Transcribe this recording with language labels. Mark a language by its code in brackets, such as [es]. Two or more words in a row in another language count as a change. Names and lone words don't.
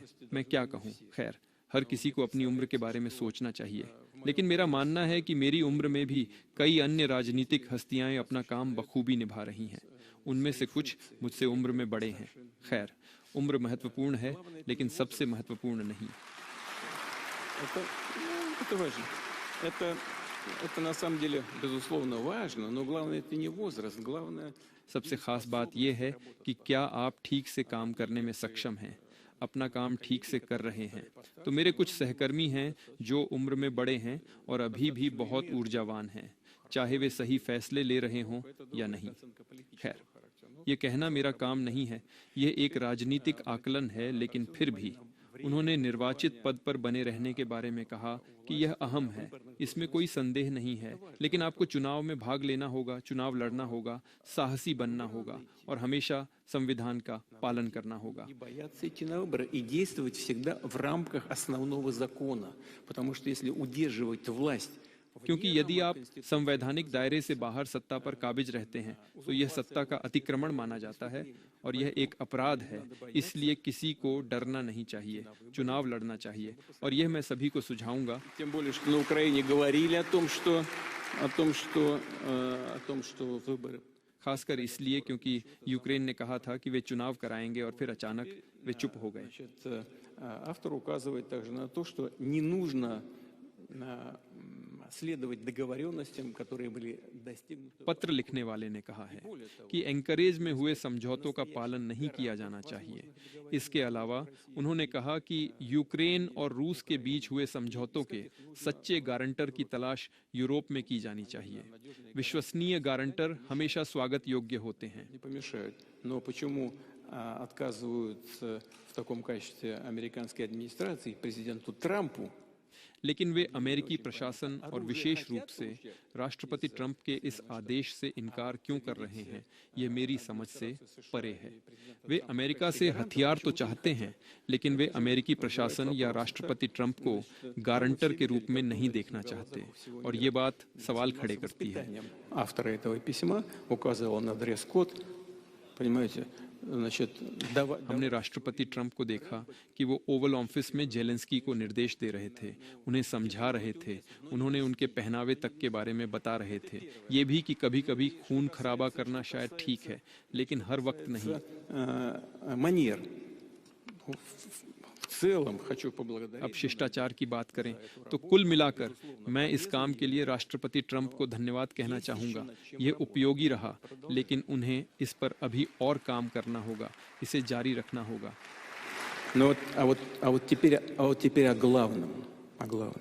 [hi] मैं क्या कहूँ, खैर, हर किसी को अपनी उम्र के बारे में सोचना चाहिए, लेकिन मेरा मानना है कि मेरी उम्र में भी कई अन्य राजनीतिक हस्तियां अपना काम बखूबी निभा रही हैं। उनमें से कुछ मुझसे उम्र में बड़े हैं। खैर, उम्र महत्वपूर्ण है, लेकिन सबसे महत्वपूर्ण नहीं। [ru] Это важно. Это на самом деле безусловно важно, но главное это не возраст, главное [hi] सबसे खास बात यह है कि क्या आप ठीक से काम करने में सक्षम हैं, अपना काम ठीक से कर रहे हैं। तो मेरे कुछ सहकर्मी हैं जो उम्र में बड़े हैं और अभी भी बहुत ऊर्जावान हैं, चाहे वे सही फैसले ले रहे हों या नहीं। खैर, ये कहना मेरा काम नहीं है, यह एक राजनीतिक आकलन है, लेकिन फिर भी उन्होंने निर्वाचित पद पर बने रहने के बारे में कहा कि यह अहम है, इसमें कोई संदेह नहीं है। लेकिन आपको चुनाव में भाग लेना होगा, चुनाव लड़ना होगा, साहसी बनना होगा और हमेशा संविधान का पालन करना होगा। [ru] бояться идти на выборы и действовать всегда в рамках основного закона, потому что если удерживать власть, [hi] क्योंकि यदि आप संवैधानिक दायरे से बाहर सत्ता पर काबिज रहते हैं तो यह सत्ता का अतिक्रमण माना जाता है और यह एक अपराध है। इसलिए किसी को डरना नहीं चाहिए, चुनाव लड़ना चाहिए, और यह मैं सभी को सुझाऊंगा। [ru] тем более что на Украине говорили о том, что выборы [hi] खासकर इसलिए क्योंकि यूक्रेन ने कहा था कि वे चुनाव कराएंगे और फिर अचानक वे चुप हो गए। [ru] Автор указывает также на то, что не нужно следовать договоренностям, которые были достигнуты. [hi] पत्र लिखने वाले ने कहा है कि एंकरेज में हुए समझौतों का पालन नहीं किया जाना चाहिए। इसके अलावा उन्होंने कहा कि यूक्रेन और रूस के बीच हुए समझौतों के सच्चे गारंटर की तलाश यूरोप में की जानी चाहिए। विश्वसनीय गारंटर हमेशा स्वागत योग्य होते हैं। [ru] Не помешают. Но почему отказываются в таком качестве американской администрации президенту Трампу? [hi] लेकिन वे अमेरिकी प्रशासन और विशेष रूप से राष्ट्रपति ट्रंप के इस आदेश से इनकार क्यों कर रहे हैं, यह मेरी समझ से परे है। वे अमेरिका से हथियार तो चाहते हैं, लेकिन वे अमेरिकी प्रशासन या राष्ट्रपति ट्रंप को गारंटर के रूप में नहीं देखना चाहते, और ये बात सवाल खड़े करती है। [ru] Автора этого письма указывал на дресс-код, понимаете, значит, [hi] हमने राष्ट्रपति ट्रंप को देखा कि वो ओवल ऑफिस में जेलेंस्की को निर्देश दे रहे थे, उन्हें समझा रहे थे, उन्होंने उनके पहनावे तक के बारे में बता रहे थे, ये भी कि कभी-कभी खून खराबा करना शायद ठीक है, लेकिन हर वक्त नहीं। [ru] манер. В целом хочу поблагодарить. [hi] अब शिष्टाचार की बात करें तो कुल मिलाकर मैं इस काम के लिए राष्ट्रपति ट्रंप को धन्यवाद कहना चाहूंगा। यह उपयोगी रहा, लेकिन उन्हें इस पर अभी और काम करना होगा, इसे जारी रखना होगा। [ru] Но вот теперь о главном. О главном.